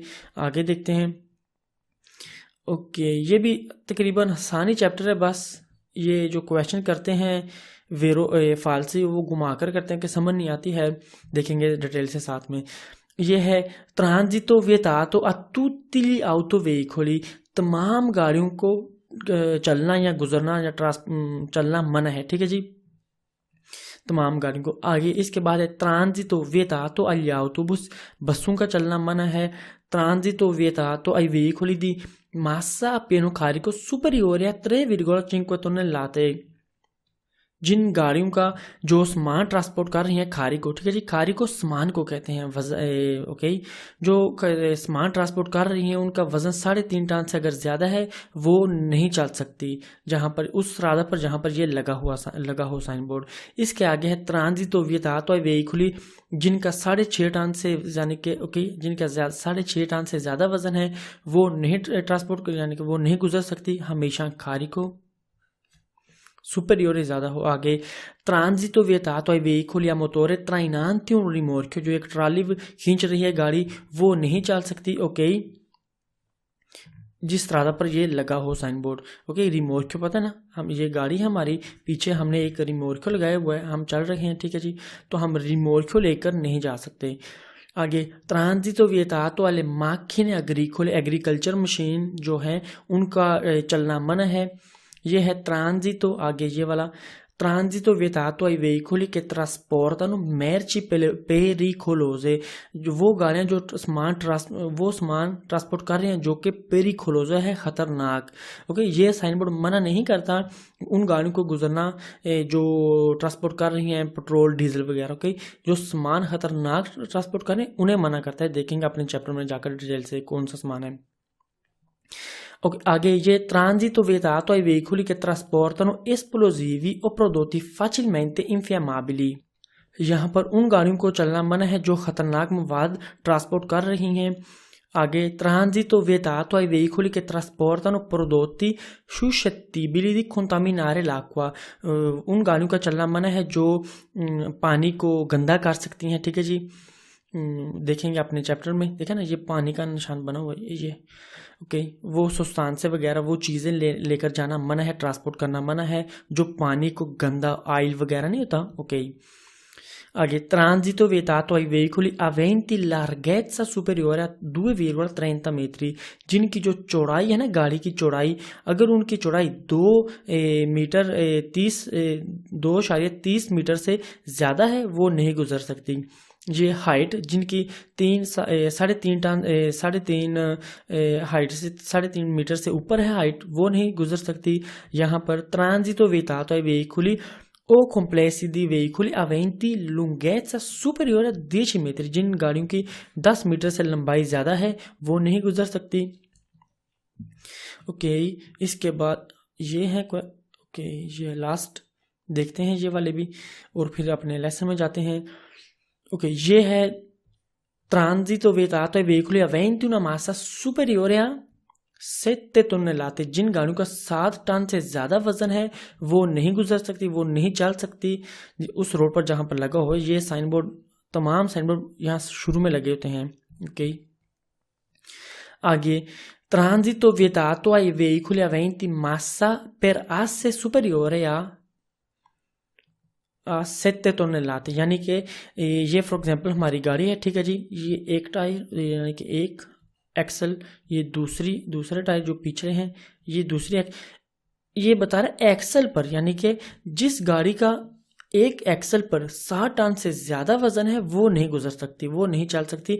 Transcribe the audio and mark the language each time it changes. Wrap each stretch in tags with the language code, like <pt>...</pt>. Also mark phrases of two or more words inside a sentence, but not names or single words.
<hi>आगे देखते हैं। ओके, ये भी तकरीबन आसानी चैप्टर है, बस ये जो क्वेश्चन करते हैं</hi> <it>vero falso</it> <hi>वो घुमाकर करते हैं कि समझ नहीं आती है, देखेंगे डिटेल से साथ में। ये है</hi> <it>transito vietato a tutti gli autoveicoli,</it> <hi>तमाम गाड़ियों को चलना या गुजरना या चलना मना है। ठीक है जी, तमाम गाड़ियों को। आगे इसके बाद है</hi> <it>transito vietato agli autobus,</it> <hi>बसों का चलना मना है।</hi> <it>transito vietato ai veicoli di massa a pieno carico superiore a 3,5 tonnellate,</it> <hi>जिन गाड़ियों का जो सामान ट्रांसपोर्ट कर रही हैं खारी को, ठीक है जी, खारी को सामान को कहते हैं ओके, जो सामान ट्रांसपोर्ट कर रही हैं उनका वजन 3.5 टन से अगर ज़्यादा है वो नहीं चल सकती, जहाँ पर उस रास्ते पर जहाँ पर ये लगा हो साइन बोर्ड। इसके आगे है</hi> <it>transito vietato ai veicoli</it> <hi>जिनका 6.5 टन से यानी कि ओके, जिनका 6.5 टन से ज़्यादा वजन है वो नहीं ट्रांसपोर्ट यानी कि वो नहीं गुजर सकती, हमेशा खारी को superiore ज़्यादा हो।</hi> <it>आगे transito vietato ai veicoli a motore trainanti un rimorchio,</it> <hi>जो एक ट्राली खींच रही है गाड़ी वो नहीं चल सकती, ओके, जिस रास्ता पर ये लगा हो साइन बोर्ड। ओके, रिमोर्क्यो पता है ना, हम ये गाड़ी हमारी पीछे हमने एक रिमोर्क्यो लगाया हुआ है, हम चल रहे हैं, ठीक है जी, तो हम रिमोर्क्यो लेकर नहीं जा सकते।</hi> <it>आगे transito vietato alle macchine agricole,</it> <hi>एग्रीकल्चर मशीन जो है उनका चलना मना है। ये है</hi> <it>ट्रांजितो,</it> <hi>आगे ये वाला</hi> <it>transito vietato ai veicoli che trasportano merci pericolose,</it> <hi>जो वो गाड़ियाँ जो सामान ट्रांसपोर्ट कर रही हैं जो कि पेरिकोलोजा है, खतरनाक। ओके, ये साइन बोर्ड मना नहीं करता उन गाड़ियों को गुजरना जो ट्रांसपोर्ट कर रही हैं पेट्रोल डीजल वगैरह, ओके, जो सामान खतरनाक ट्रांसपोर्ट कर रहे हैं उन्हें मना करता है। देखेंगे अपने चैप्टर में जाकर डिटेल से कौन सा सामान है।</hi> <it>ओके, आगे ये ट्रांजितो vietato ai veicoli che trasportano esplosivi o prodotti facilmente infiammabili,</it> <hi>यहाँ पर उन गाड़ियों को चलना मना है जो खतरनाक मवाद ट्रांसपोर्ट कर रही हैं।</hi> <it>आगे ट्रांजितो vietato ai veicoli che trasportano prodotti suscettibili di contaminare l'acqua,</it> <hi>उन गाड़ियों का चलना मना है जो पानी को गंदा कर सकती हैं, ठीक है जी, देखेंगे अपने चैप्टर में, देखा ना ये पानी का निशान बना हुआ है ये, ओके, वो सब्सटेंस वगैरह वो चीज़ें लेकर जाना मना है, ट्रांसपोर्ट करना मना है जो पानी को गंदा ऑयल वगैरह नहीं होता, ओके।</hi> <it>आगे ट्रांजितो vietato ai veicoli aventi larghezza superiore a 2,30 metri,</it> <hi>जिनकी जो चौड़ाई है ना गाड़ी की चौड़ाई, अगर उनकी चौड़ाई 2.30 मीटर से ज़्यादा है वो नहीं गुजर सकती। ये हाइट जिनकी 3.5 हाइट से 3.5 मीटर से ऊपर है हाइट वो नहीं गुजर सकती। यहाँ पर</hi> <it>ट्रांजितो vietato ai veicoli o complessi di veicoli aventi lunghezza superiore a 10 metri,</it> <hi>जिन गाड़ियों की 10 मीटर से लंबाई ज़्यादा है वो नहीं गुजर सकती। ओके, इसके बाद ये है ओके, ये लास्ट देखते हैं ये वाले भी और फिर अपने लेसन में जाते हैं। ओके, ये है</hi> <it>ट्रांजितो vietato ai veicoli aventi una massa superiore a 7 tonnellate,</it> <hi>जिन गाड़ियों का 7 टन से ज़्यादा वजन है वो नहीं गुजर सकती, वो नहीं चल सकती उस रोड पर जहाँ पर लगा हो। ये साइन बोर्ड, तमाम साइन बोर्ड यहाँ शुरू में लगे होते हैं, ओके।</hi> <it>आगे ट्रांजितो vietato ai veicoli aventi massa per asse superiore a 7 tonnellate,</it> <hi>यानी कि ये</hi> <en>for example</en> <hi>हमारी गाड़ी है, ठीक है जी, ये एक टायर यानी कि एक एक्सल, ये दूसरे टायर जो पीछे हैं ये दूसरी ये बता रहा है एक्सल पर, यानी कि जिस गाड़ी का एक एक्सल पर 60 टन से ज़्यादा वजन है वो नहीं गुजर सकती, वो नहीं चल सकती।</hi>